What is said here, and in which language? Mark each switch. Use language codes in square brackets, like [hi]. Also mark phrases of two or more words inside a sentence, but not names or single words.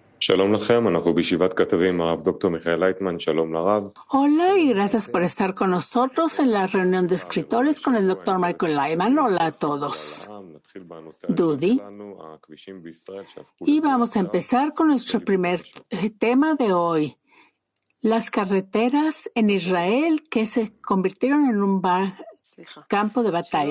[he] שלום לכם, אנחנו בישיבת כתבים, הרב דוקטור מיכאל לייטמן, שלום לרב. [es] Hola y gracias por estar con nosotros en la reunión de escritores con el doctor Michael Laiman. Hola a todos. Dudi. Y vamos a empezar con nuestro primer tema de hoy. Las carreteras en Israel que se convirtieron en un campo de batalla.